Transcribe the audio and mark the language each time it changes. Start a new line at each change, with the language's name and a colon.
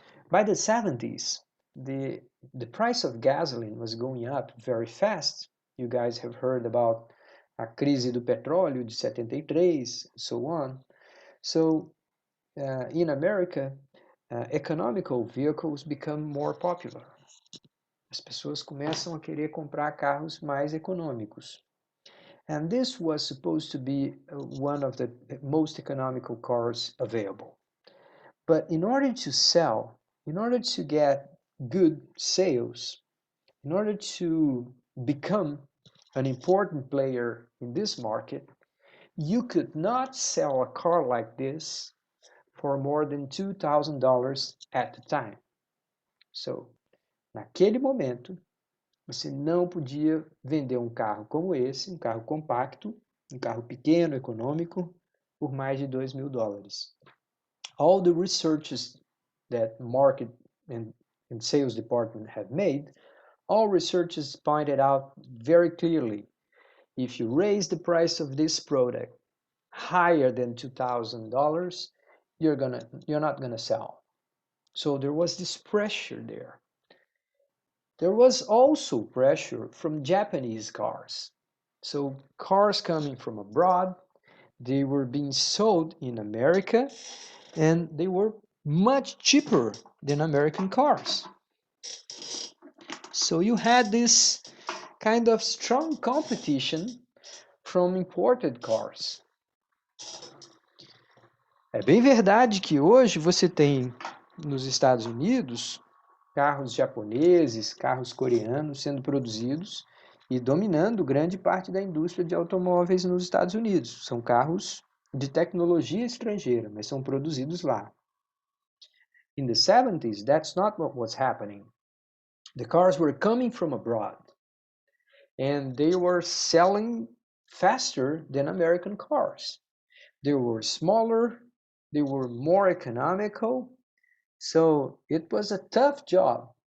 English: By the 70s, the price of gasoline was going up very fast. You guys have heard about
Portuguese: a crise do petróleo de 73,
English: so on. So in America, economical vehicles become more popular.
Portuguese: As pessoas começam a querer comprar carros mais econômicos.
English: And this was supposed to be one of the most economical cars available. But in order to sell, in order to get good sales, in order to become an important player in this market, you could not sell a car like this for more than $2,000 at the time. So,
Portuguese: naquele momento, você não podia vender um carro como esse, um carro compacto, um carro pequeno, econômico, por mais de $2.000.
English: All the researches that market and sales department have made, all researchers pointed out very clearly, if you raise the price of this product higher than $2,000, you're not gonna sell. So there was this pressure there. There was also pressure from Japanese cars. So cars coming from abroad, they were being sold in America, and they were much cheaper than American cars. So you had this kind of strong competition from imported cars.
Portuguese: É bem verdade que hoje você tem nos Estados Unidos carros japoneses, carros coreanos sendo produzidos e dominando grande parte da indústria de automóveis nos Estados Unidos. São carros de tecnologia estrangeira, mas são produzidos lá.
English: In the 70s, that's not what was happening. The cars were coming from abroad, and they were selling faster than American cars. They were smaller, they were more economical, so it was a tough job.